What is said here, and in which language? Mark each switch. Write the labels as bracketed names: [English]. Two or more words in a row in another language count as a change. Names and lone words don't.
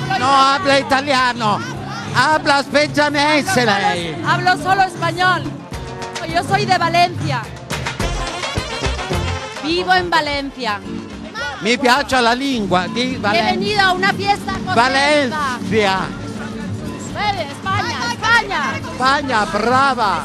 [Spanish] habla italiano. Habla spezzianese lei. Hablo solo español. Yo soy de Valencia. Vivo en Valencia. [Italian] Mi piace la lingua di [Spanish] He [Italian] Valencia. [Spanish] venido a una fiesta contenta. Valencia. [Italian] Bene, España, España. Spagna, brava.